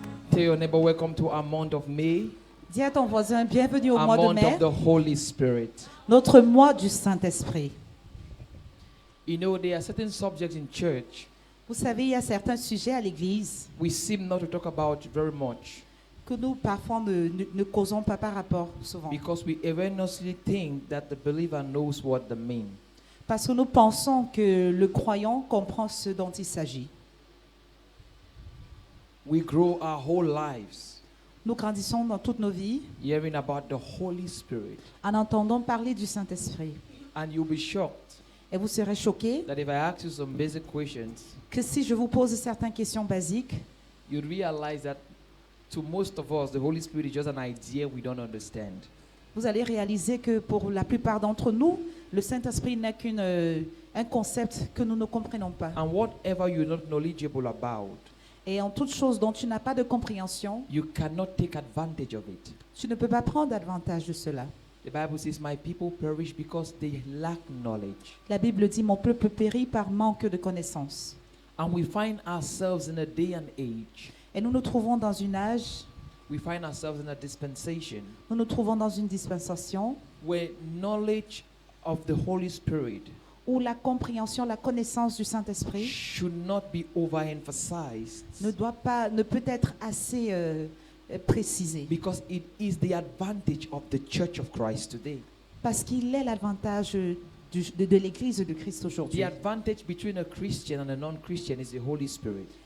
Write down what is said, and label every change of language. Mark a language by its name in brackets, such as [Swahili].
[English] Tell your neighbor, welcome to our month of May, [French] Dis à ton voisin, bienvenue au [English] our [French] mois de [English] month [French] mai, [English] of the Holy Spirit. [French] notre mois du Saint-Esprit. [English] You know, there are certain subjects in church [French] Vous savez, il y a certains sujets à l'Église [English] we seem not to talk about very much [French] que nous, parfois, ne causons pas par rapport souvent. [English] because we erroneously think that the believer knows what they mean. [French] Parce que nous pensons que le croyant comprend ce dont il s'agit. [English] We grow our whole lives [French] Nous grandissons dans toutes nos vies [English] hearing about the Holy Spirit, [French] en entendant parler du Saint-Esprit. [English] and you'll be shocked [French] Et vous serez choqués [English] that if I ask you some basic questions, [French] que si je vous pose certaines questions basiques, [English] you'd realize that to most of us, the Holy Spirit is just an idea we don't understand. [French] vous allez réaliser que pour la plupart d'entre nous, le Saint-Esprit n'est qu'un concept que nous ne comprenons pas. [English] And whatever you're not knowledgeable about, [French] Et en toute chose dont tu n'as pas de compréhension, [English] you cannot take advantage of it. [French] tu ne peux pas prendre avantage de cela. [English] The Bible says, my people perish because they lack knowledge. [French] La Bible dit, mon peuple périt par manque de connaissances. [English] And we find ourselves in a day and age, [French] Et nous nous trouvons dans une âge, [English] we find ourselves in a dispensation [French] nous nous trouvons dans une dispensation [English] where knowledge of the Holy Spirit [French] où la compréhension, la connaissance du Saint-Esprit [English] should not be overemphasized [French] ne peut être assez précisée. [English] because it is the advantage of the Church of Christ today. [French] Parce qu'il est l'avantage de l'Église de Christ aujourd'hui. [English] The advantage between a Christian and a non-Christian is the Holy Spirit.